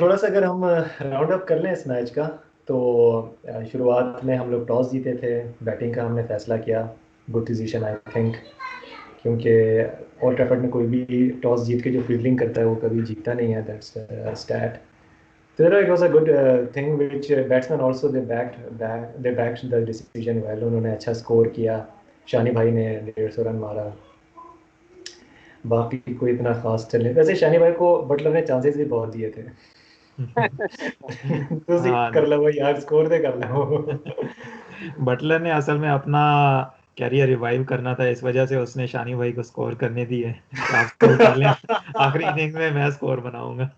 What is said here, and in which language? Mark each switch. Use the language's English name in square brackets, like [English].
[Hindi] थोड़ा सा अगर हम राउंड अप कर लें इस मैच का, तो शुरुआत में हम लोग टॉस जीते थे, बैटिंग का हमने फैसला किया। [English] good decision I think, [Hindi] क्योंकि ओल्ड ट्रैफर्ड में कोई भी टॉस जीत के जो फील्डिंग करता है वो कभी जीतता नहीं है, that's stat. [English] So it was a good thing which batsmen also they backed the decision well. [Hindi] उन्होंने अच्छा स्कोर किया। शानी भाई ने 150 रन मारा। बाकी कोई इतना खास चल नहीं, वैसे शानी भाई को बटलर ने चांसेस भी बहुत दिए थे। [Punjabi] ਤੁਸੀਂ [Hindi] हाँ, कर लो यार, स्कोर दे कर लो। बटलर ने असल में अपना कैरियर रिवाइव करना था, इस वजह से उसने शानी भाई को स्कोर करने दिए कि आप स्कोर कर लें, आखिरी इनिंग में मैं स्कोर बनाऊंगा।